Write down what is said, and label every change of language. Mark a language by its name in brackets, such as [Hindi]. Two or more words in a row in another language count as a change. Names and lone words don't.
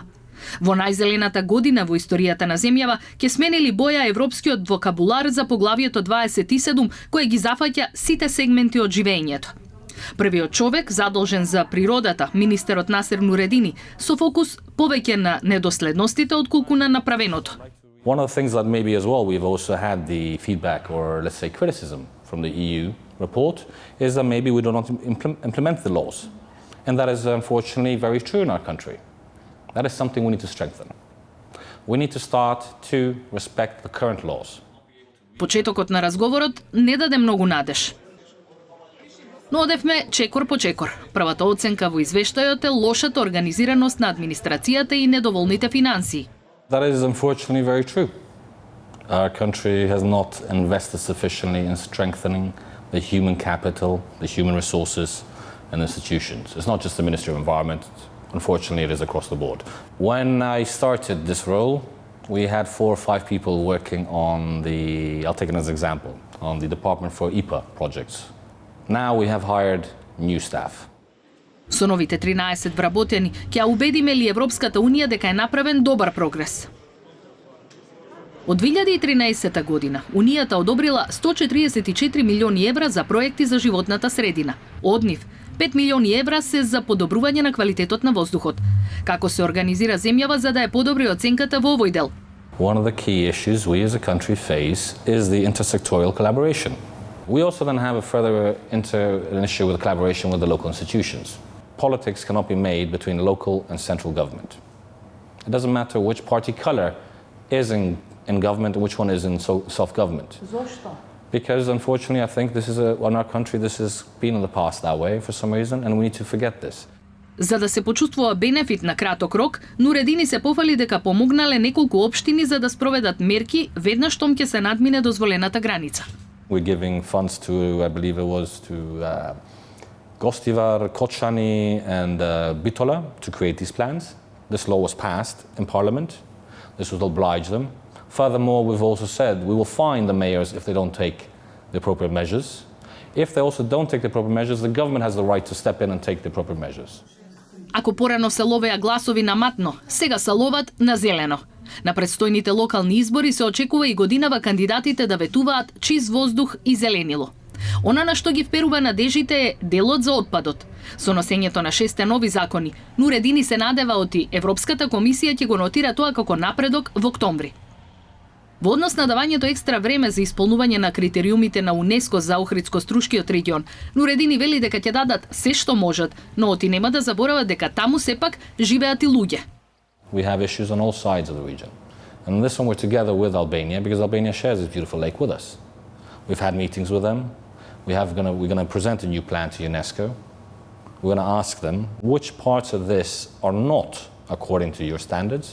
[Macedonian] Во најзелената година во историјата на земјава ќе сменили боја европскиот вокабулар за поглавието 27 кое ги зафаќа сите сегменти од живеењето. Првиот човек задолжен за природата, министерот Насер Нуредини, со фокус повеќе на недоследностите отколку на направеното. [English] One of the things that maybe as well we've also had the feedback or let's say criticism from the EU report is that maybe we do not implement the laws. And that is unfortunately very true in our country. That is something we need to strengthen. We need to start to respect the current laws. [Macedonian] Почетокот на разговорот не даде многу надеж. Но одевме чекор по чекор. Првата оценка во извештајот е лошата организираност на администрацијата и недоволните финансии. [English] That is unfortunately very true. Our country has not invested sufficiently in strengthening the human capital, the human resources and institutions. It's not just the Ministry of Environment. Unfortunately, it is across the board. When I started this role, we had 4 or 5 people working on I'll take it as an example, on the Department for IPA projects. Now we have hired new staff. [Macedonian] Со новите 13 вработени ќе убедиме ли Европската унија дека е направен добар прогрес. Од 2013 година Унијата одобрила 144 милиони евра за проекти за животната средина. Од нив 5 милиони евра се за подобрување на квалитетот на воздухот. Како се организира земјава за да ја подобри оценката во овој дел? [English] One of the key issues we as a country face is the intersectorial collaboration. We also then have a further an issue with collaboration with the local institutions. Politics cannot be made between local and central government. It doesn't matter which party color is in government and which one is in self-government. [Macedonian] Зошто? [English] Because unfortunately, I think in our country, this has been in the past that way for some reason, and we need to forget this. [Macedonian] За да се почувствува бенефит на краток рок, Нуредини се пофали дека помогнале неколку општини за да спроведат мерки веднаш штом ќе се надмине дозволената граница. [English] We're giving funds to, I believe it was to Gostivar, Kočani and Bitola to create these plans. This law was passed in Parliament. This will oblige them. Furthermore, we've also said we will fine the mayors if they don't take the appropriate measures. If they also don't take the appropriate measures, the government has the right to step in and take the appropriate measures. [Macedonian] Ако порано се ловеа гласови на матно, сега се ловат на зелено. На предстојните локални избори се очекува и годинава кандидатите да ветуваат чист воздух и зеленило. Она на што ги вперува надежите е делот за отпадот. Со носењето на 6 нови закони, Нуредини се надева оти Европската комисија ќе го нотира тоа како напредок во октомври. Во однос на давањето екстра време за исполнување на критериумите на УНЕСКО за Охридско-Струшкиот регион, Нуредини вели дека ќе дадат се што можат, но оти нема да заборават дека таму сепак живеат и луѓе. [English] We have issues on all sides of the region. And on this one we're together with Albania because Albania shares this beautiful lake with us. We've had meetings with them. We're going to present a new plan to UNESCO. We're going to ask them which parts of this are not according to your standards.